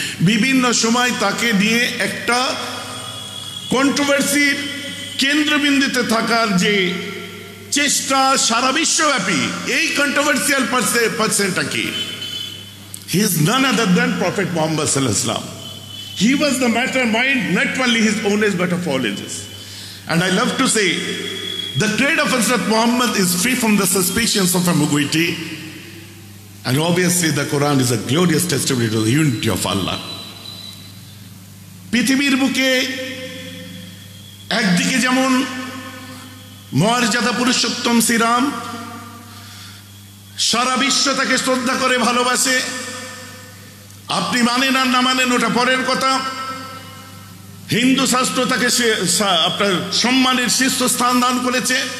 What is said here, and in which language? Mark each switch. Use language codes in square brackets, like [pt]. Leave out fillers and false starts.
[bn] বিভিন্ন সময় তাকে নিয়ে একটা কন্ট্রোভার্সির কেন্দ্রবিন্দুতে থাকার যে চেষ্টা সারা বিশ্বব্যাপী, এই কন্ট্রোভার্সিয়াল পার্সনটা কি? [en] He is none other than prophet Muhammad সাল্লাল্লাহু আলাইহি ওয়াসাল্লাম। He was the mastermind, not only his own age but of all ages. And I love to say, the trade of Hazrat Muhammad is free from the suspicions of ambiguity. And obviously the Quran is a glorious testimony to the unity of Allah. [bn] পৃথিবীর বুকে একদিকে যেমন মর্যাদা পুরুষোত্তম শ্রীরাম, সারা বিশ্ব তাকে শ্রদ্ধা করে ভালোবাসে। আপনি মানেন আর না মানেন ওটা পরের কথা। হিন্দু শাস্ত্র তাকে আপনার সম্মানের শীর্ষস্থান দান করেছে।